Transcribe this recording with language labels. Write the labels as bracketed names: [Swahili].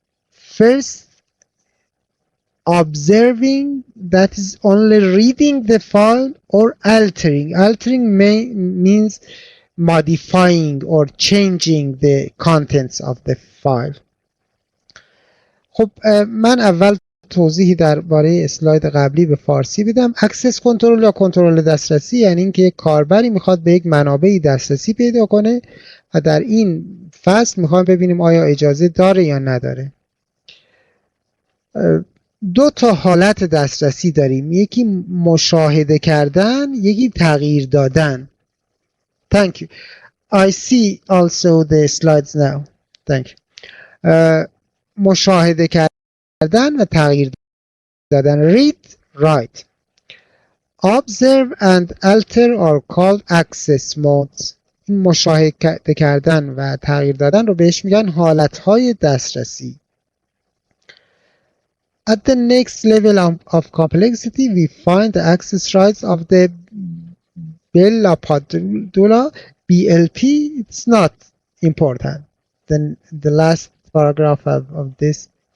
[English] First, observing, that is only reading the file, or altering. Altering means modifying or changing the contents of the file. [Persian] خب من اول توضیحی درباره اسلاید قبلی به فارسی بدم. اکسس کنترل یا کنترل دسترسی یعنی اینکه یک کاربری میخواد به یک منابعی دسترسی پیدا کنه و در این فصل میخوایم ببینیم آیا اجازه داره یا نداره. دو تا حالت دسترسی داریم، یکی مشاهده کردن، یکی تغییر دادن. [English] Thank you. I see also the slides now. Thank you. [Persian] مشاهده کردن و تغییر دادن. [English] Read, write. Observe and alter are called access modes. [Persian] این مشاهده کردن و تغییر دادن رو بهش میگن حالتهای دسترسی. [English] At the next level of complexity, we find the access rights of the Bella-Padula, BLP. It's not important. Then the last paragraph of this.